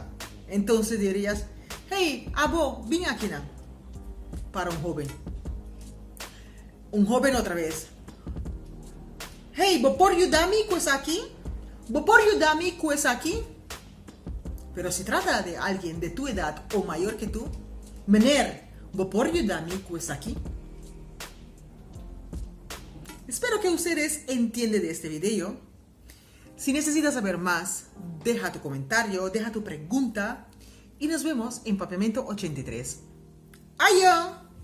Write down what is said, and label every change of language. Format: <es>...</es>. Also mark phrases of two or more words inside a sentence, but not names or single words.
<es>Entonces dirías, hey, abo, ven aquí, na. Para un joven. Un joven otra vez.</es> <pap>Hey, bopor yudami kuesaki. Bopor yudami kuesaki.</pap> <es>Pero si trata de alguien de tu edad o mayor que tú,</es> <pap>meneer, bopor yudami kuesaki.</pap> <es>Espero que ustedes entiendan de este video. Si necesitas saber más, deja tu comentario, deja tu pregunta y nos vemos en Papiamento 83. ¡Ayo!</es>